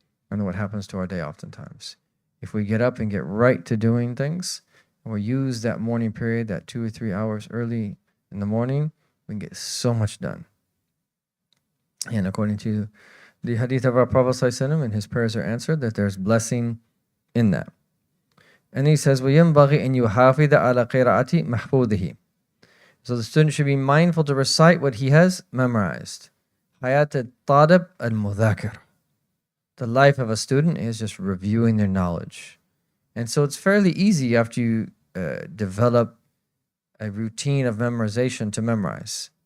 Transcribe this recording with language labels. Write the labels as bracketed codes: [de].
[en] I know what happens to our day oftentimes. If we get up and get right to doing things, and we use that morning period, that 2 or 3 hours early in the morning, we can get so much done. And according to the hadith of our Prophet ﷺ, and his prayers are answered, that there's blessing in that. And he says, [ar] وَيَنْبَغِي أَنْ يُحَافِظَ عَلَى قِرَاءَةِ مَحْفُوظِهِ. [en] So the student should be mindful to recite what he has memorized. [ar] حَيَاةَ الطَّالِبِ الْمُذَاكِرِ. [en] The life of a student is just reviewing their knowledge. And so it's fairly easy after you develop a routine of memorization to memorize.